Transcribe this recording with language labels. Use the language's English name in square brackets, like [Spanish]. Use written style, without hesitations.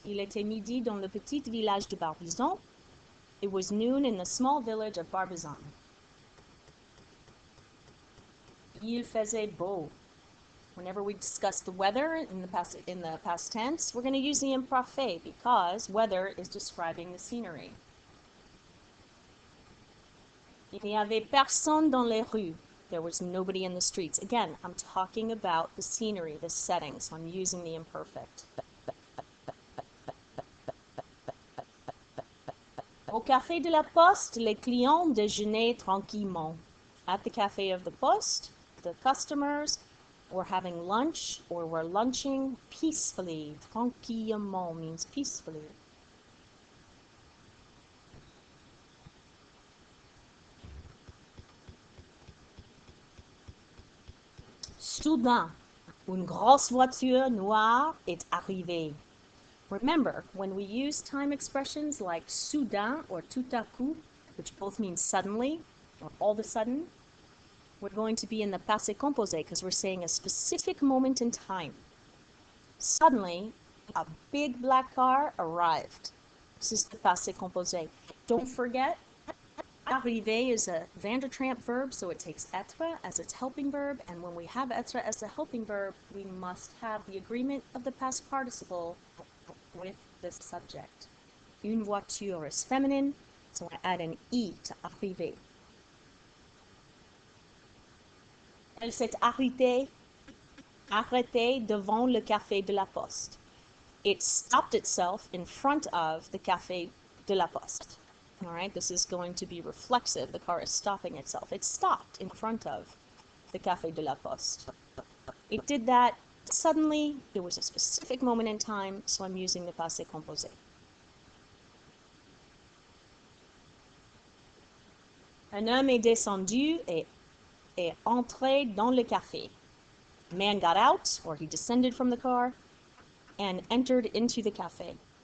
[French] Il était midi dans le petit village de Barbizon. [English] It was noon in the small village of Barbizon. [French] Il faisait beau. [English] Whenever we discuss the weather in the past tense, we're going to use the imparfait because weather is describing the scenery. [French] Il n'y avait personne dans les rues. [English] There was nobody in the streets. Again, I'm talking about the scenery, the setting, so I'm using the imperfect. [French] Au café de la Poste, les clients déjeunaient tranquillement. [English] At the café of the Poste, the customers were having lunch or were lunching peacefully. Tranquillement means peacefully. [French] Soudain, une grosse voiture noire est arrivée. [English] Remember, when we use time expressions like soudain or tout à coup, which both mean suddenly or all of a sudden, we're going to be in the passé composé because we're saying a specific moment in time. Suddenly, a big black car arrived. This is the passé composé. Don't forget, arriver is a Van der Tramp verb, so it takes être as its helping verb, and when we have être as the helping verb, we must have the agreement of the past participle with the subject. Une voiture is feminine, so I add an I to arriver. [French] Elle s'est arrêtée devant le café de la Poste. [English] It stopped itself in front of the café de la Poste. All right, this is going to be reflexive. The car is stopping itself. It stopped in front of the Café de la Poste. It did that suddenly. There was a specific moment in time, so I'm using the passé composé. [French] Un homme est descendu et est entré dans le café. [English] A man got out, or he descended from the car, and entered into the café.